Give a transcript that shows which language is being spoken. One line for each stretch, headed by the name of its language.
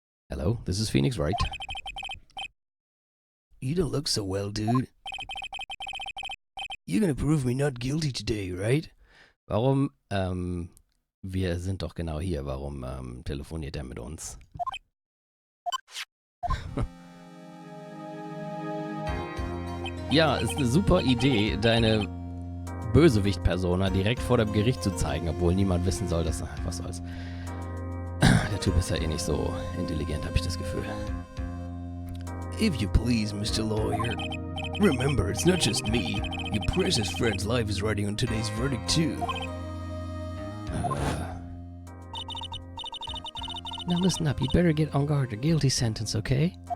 English: Hello, this is Phoenix, right? You don't look so well, dude. You're gonna prove me not guilty today, right?
German: Warum, wir sind doch genau hier. Warum, telefoniert er mit uns? Ja, ist eine super Idee, deine Bösewicht-Persona direkt vor dem Gericht zu zeigen, obwohl niemand wissen soll, dass... Ach, was soll's. Der Typ ist ja eh nicht so intelligent, habe ich das Gefühl.
English: If you please, Mr. Lawyer. Remember, it's not just me. Your precious friend's life is riding on today's verdict, too. Now listen up, you better get on guard a guilty sentence, okay?